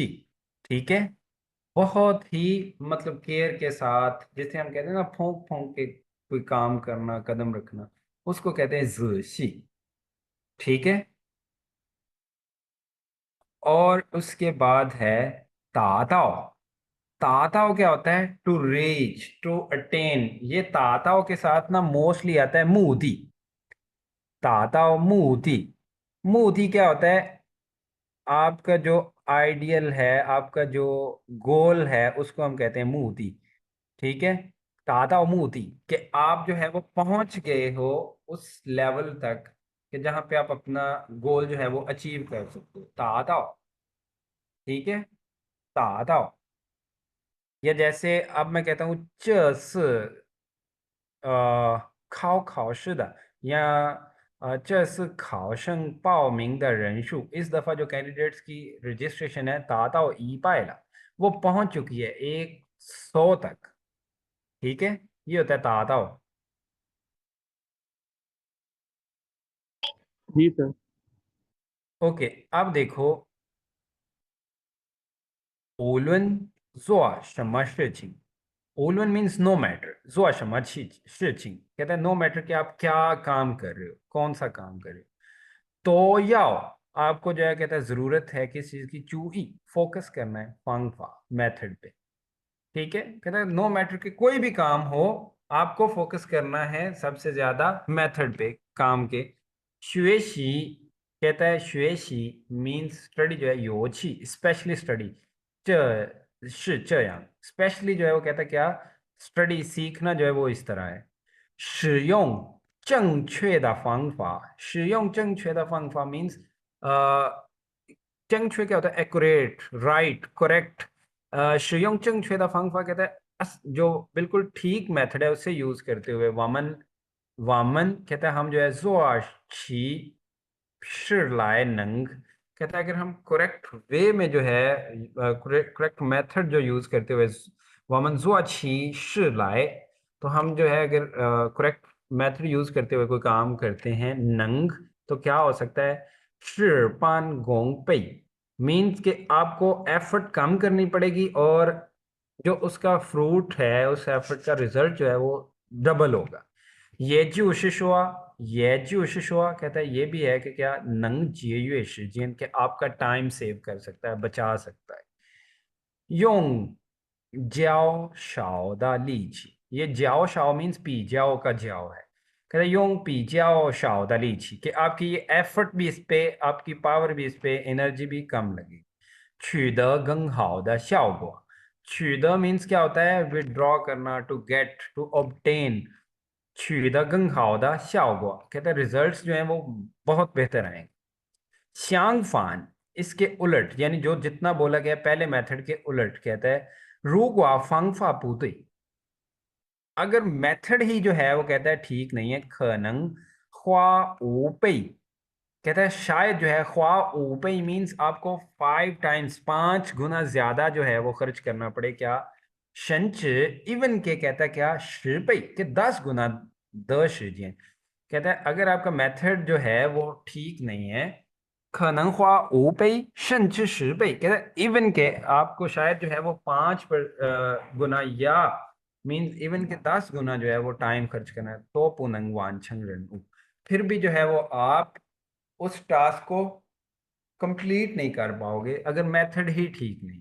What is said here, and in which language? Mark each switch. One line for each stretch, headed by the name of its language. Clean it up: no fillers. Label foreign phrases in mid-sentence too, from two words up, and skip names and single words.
Hindi: ठीक है, बहुत ही मतलब केयर के साथ, जैसे हम कहते हैं ना फूंक फूंक के कोई काम करना, कदम रखना, उसको कहते हैं ज़िशी। ठीक है। और उसके बाद है ताताओ। ताताओ क्या होता है?
English: to reach, to attain.
Hindi: ये ताताओ के साथ ना मोस्टली आता है मूदी। ताताओ मूदी। मूदी क्या होता है? आपका जो आइडियल है, आपका जो गोल है, उसको हम कहते हैं मूदी। ठीक है। ताताओ मूदी कि आप जो है वो पहुंच गए हो उस लेवल तक कि जहां पे आप अपना गोल जो है वो अचीव कर सकते हो। ताताओ। ठीक है, ताताओ। या जैसे अब मैं कहता हूँ
Chinese: 考试的
Hindi: या
Chinese: 这次考生报名的人数,
Hindi: इस दफा जो कैंडिडेट्स की रजिस्ट्रेशन है
Chinese: 达到一百了,
Hindi: वो पहुंच चुकी है 100 तक। ठीक है, ये होता है ताताओ। जी सर। ओके, अब देखो
Chinese: 无论做什么事情, 无论
English: means no matter,
Chinese: 做什么事情
Hindi: कहता है
English: no matter
Hindi: कि आप क्या काम कर रहे हो, कौन सा काम कर रहे हो, तो याओ आपको जो है कहता है जरूरत है किस चीज की, चूई फोकस करना है फांगफा मेथड पे। ठीक है, कहता है
English: no matter
Hindi: कि कोई भी काम हो, आपको फोकस करना है सबसे ज्यादा मेथड पे काम के। शुएशी कहता है शुएशी मीन्स स्टडी जो है योची स्पेशली स्टडी। स्पेशली जो है वो कहता है क्या, स्टडी सीखना जो है वो इस तरह है।
Chinese: 使用正确的方法，使用正确的方法 मीन्स 正确
Hindi: क्या होता है?
English: accurate, right, correct.
Chinese: 使用正确的方法
Hindi: कहता है जो बिल्कुल ठीक मेथड है उससे यूज करते हुए।
Chinese: 我们，我们
Hindi: कहता है हम जो है
Chinese: 做起来
Hindi: नंग, कहता है अगर हम
English: correct way
Hindi: में जो है
English: correct method
Hindi: जो यूज करते हुए
Chinese: 我们做起来,
Hindi: तो हम जो है अगर
English: correct method
Hindi: यूज करते हुए कोई काम करते हैं नंग, तो क्या हो सकता है?
Chinese: 事半功倍
Hindi: मीन्स कि आपको एफर्ट कम करनी पड़ेगी और जो उसका फ्रूट है, उस एफर्ट का रिजल्ट जो है वो डबल होगा। ये जो शिशुआ ये जो शिशुआ कहता है ये भी है कि क्या
Chinese: 能节省时间
Hindi: के आपका टाइम सेव कर सकता है, बचा सकता है।
Chinese: 用较少的力气,
Hindi: ये ज्याओ शाओ मीन्स
Chinese: 比较
Hindi: का ज्याओ है। कहते हैं
Chinese: 用比较少的力气
Hindi: कि आपकी ये एफर्ट भी इस पे, आपकी पावर भी इस पे, एनर्जी भी कम लगेगी।
Chinese: 取得更好的效果，取得
Hindi: मीन्स क्या होता है, विड्रॉ करना,
English: to get, to obtain.
Chinese: 取得更好的效果
Hindi: कहते हैं रिजल्ट्स जो हैं वो बहुत बेहतर आएंगे।
Chinese: 相反
Hindi: इसके उलट, यानी जो जितना बोला गया पहले मेथड के उलट, कहता है
Chinese: 如果方法不对
Hindi: अगर मेथड ही जो है वो कहता है ठीक नहीं है,
Chinese: 可能花无倍
Hindi: कहता है शायद जो है
Chinese: 花五倍
Hindi: मीन्स आपको 5 टाइम्स 5 गुना ज्यादा जो है वो खर्च करना पड़े। क्या शंच इवन के कहता है क्या शिपई के 10 गुना 10 时间 कहता है अगर आपका मेथड जो है वो ठीक नहीं है,
Chinese: 可能花5倍甚至10倍
Hindi: कहता है इवन के आपको शायद जो है वो 5 गुना या मीन्स इवन के 10 गुना जो है वो टाइम खर्च करना है, तो
Chinese: 不能完成任务
Hindi: फिर भी जो है वो आप उस टास्क को कंप्लीट नहीं कर पाओगे अगर मेथड ही ठीक नहीं।